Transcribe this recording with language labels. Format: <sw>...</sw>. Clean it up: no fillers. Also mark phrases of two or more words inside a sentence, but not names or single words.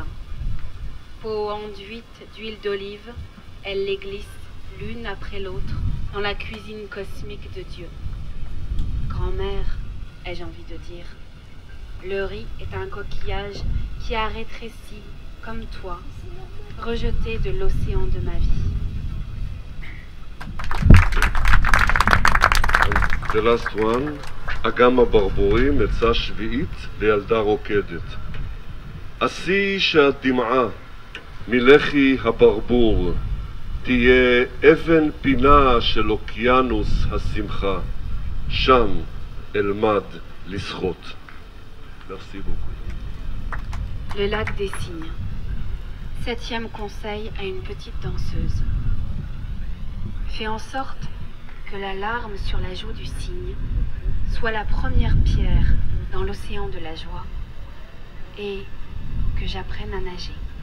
<fr>Peau enduite d'huile d'olive, elle les glisse l'une après l'autre dans la cuisine cosmique de Dieu. Grand-mère, ai-je envie de dire, le riz est un coquillage qui a rétréci, comme toi, rejeté de l'océan de ma vie.</fr> <en>The last one,</en> <he>אגם הברבורים, עצה שביעית לילדה רוקדת. עשי שהדמעה מלחי הברבור תהיה אבן פינה של אוקיינוס השמחה, שם אלמד לשחות.</he> <fr>Merci beaucoup. Le lac des cygnes. 7e conseil à une petite danseuse. Fais en sorte que la larme sur la joue du cygne soit la première pierre dans l'océan de la joie et que j'apprenne à nager.</fr>